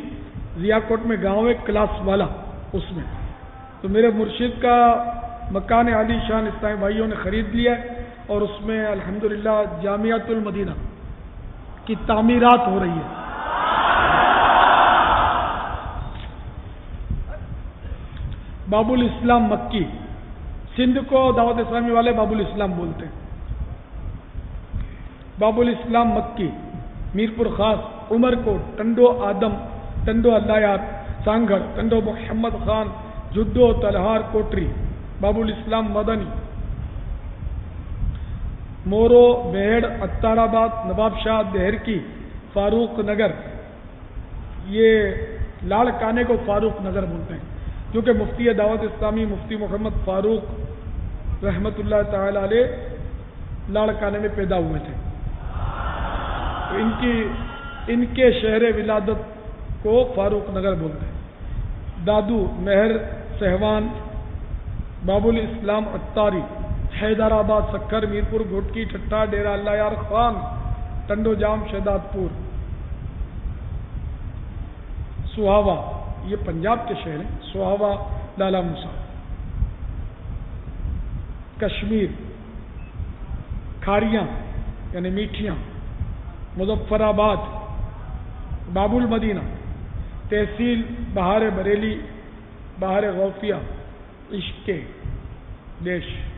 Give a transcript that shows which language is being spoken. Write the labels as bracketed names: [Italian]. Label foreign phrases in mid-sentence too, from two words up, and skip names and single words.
[Hindi] जिया कोट में गांव है क्लास वाला, उसमें तो मेरे मुर्शिद का मकान आली शान इस्लामी भाइयों ने ख़रीद लिया है और उसमें अल्हम्दुलिल्लाह जामियातुल मदीना की तामीरात हो रही है। बाबुल इस्लाम मक्की, सिंध को दावत इस्लामी वाले बाबुल इस्लाम बोलते हैं। बाबुल इस्लाम मक्की, मीरपुर खास, उमरकोट, टंडो आदम, टंडो अल्लायार, सांगड़, टंडो मोहम्मद खान, जुड्डो तलहार कोटरी, बाबुल इस्लाम मदनी, मोरो बेहड़, अत्ताराबाद, नवाब शाह देहरकी, फारूक नगर, ये लाड़काने को फारूक नगर बोलते हैं क्योंकि मुफ्ती दावत इस्लामी मुफ्ती मोहम्मद फारूक रहमतुल्लाह ताला अलैह लाड़काने में पैदा हुए थे। तो इनके शहर विलादत को फारूक नगर बोलते हैं। दादू मेहर सहवान, बाबुल इस्लाम अत्तारी, हैदराबाद, सक्कर, मीरपुर, घोटकी, ठट्टा, डेरा अल्लाह यार खान, टंडो जाम, शहदादपुर, सुहावा, ये पंजाब के शहर हैं। सुहावा, लाला मूसा, कश्मीर, खारियां यानी मीठियां, मुजफ्फराबाद, बाबुल मदीना, तहसील बहार बरेली, बहार गौफिया, इश्के देश,